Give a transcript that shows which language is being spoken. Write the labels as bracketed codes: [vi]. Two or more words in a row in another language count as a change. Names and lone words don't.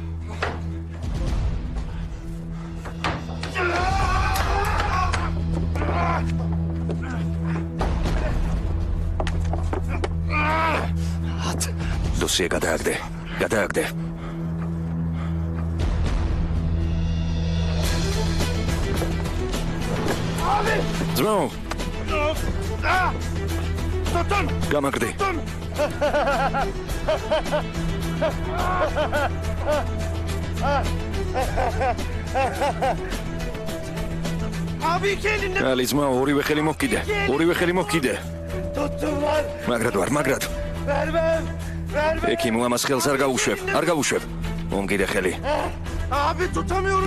[ka] დოსიე გადააგდე. გადააგდე. ძმაო, [tr] Tutun. [ka] გამაგდე. [tr] Abi iki elinde [ka] ალი ძმაო, ორივე ხელი მოგკიდე. ორივე ხელი მოგკიდე. [tr] tuttum lan. [ka] მაგრად ვარ, მაგრად. [tr] Vermem. Vermem. [ka] ეკიმო ამას ხელს არ გაუშვებ. არ გაუშვებ. მომკიდე ხელი. [tr] Abi tutamıyorum.